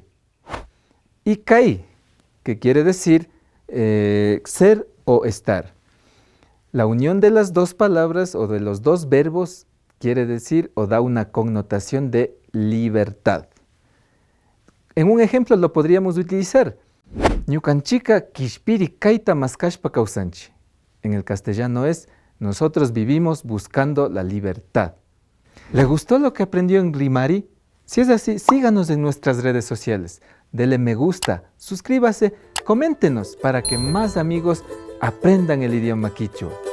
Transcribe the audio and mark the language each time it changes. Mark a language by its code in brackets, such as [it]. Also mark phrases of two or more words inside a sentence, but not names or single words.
[es] Y kai, que quiere decir ser o estar. La unión de las dos palabras o de los dos verbos quiere decir o da una connotación de libertad. En un ejemplo lo podríamos utilizar. [qu] Ñukanchika kishpiri kaita maskashpa kausanchi. [es] En el castellano es, nosotros vivimos buscando la libertad. ¿Le gustó lo que aprendió en Rimari? Si es así, síganos en nuestras redes sociales. Dele me gusta, suscríbase, coméntenos para que más amigos aprendan el idioma quichua.